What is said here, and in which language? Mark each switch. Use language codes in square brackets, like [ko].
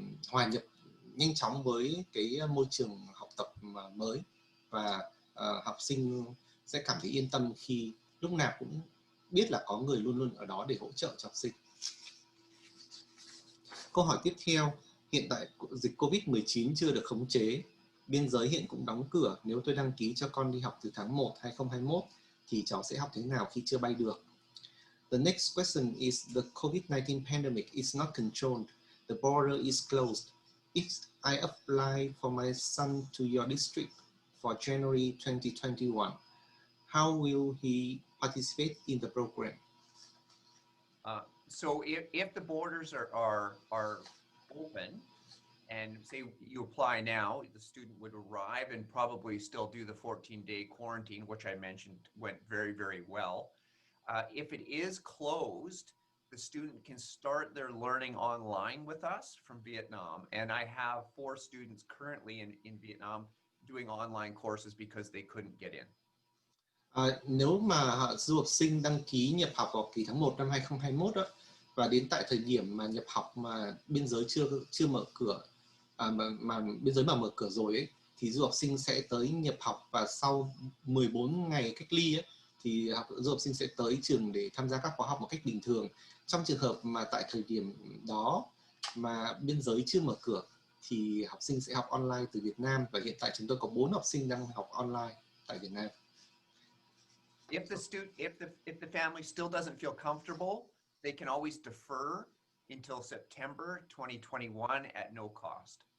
[vi] hòa nhập nhanh chóng với cái môi trường học tập mới, và học sinh sẽ cảm thấy yên tâm khi lúc nào cũng biết là có người luôn luôn ở đó để hỗ trợ cho học sinh. Câu hỏi tiếp theo, hiện tại dịch Covid-19 chưa được khống chế, biên giới hiện cũng đóng cửa, nếu tôi đăng ký cho con đi học từ tháng 1 2021 thì cháu sẽ học thế nào khi chưa bay được? [en] The next question is, the COVID-19 pandemic is not controlled, the border is closed. If I apply for my son to your district for January 2021, how will he participate in the program? So if the borders are open, and say you apply now, the student would arrive and probably still do the 14-day quarantine, which I mentioned went very, very well. If it is closed, the student can start their learning online with us from Vietnam. And I have 4 students currently in Vietnam doing online courses because they couldn't get in. [vi] Nếu mà du học sinh đăng ký nhập học vào kỳ tháng 1 năm 2021 đó, và đến tại thời điểm mà nhập học mà biên giới chưa mở cửa, mà biên giới mà mở cửa rồi ấy, thì du học sinh sẽ tới nhập học, và sau 14 ngày cách ly ấy, thì du học sinh sẽ tới trường để tham gia các khóa học một cách bình thường. Trong trường hợp mà tại thời điểm đó mà biên giới chưa mở cửa thì học sinh sẽ học online từ Việt Nam, và hiện tại chúng tôi có 4 học sinh đang học online tại Việt Nam. [en] If the family still doesn't feel comfortable, they can always defer until September 2021 at no cost.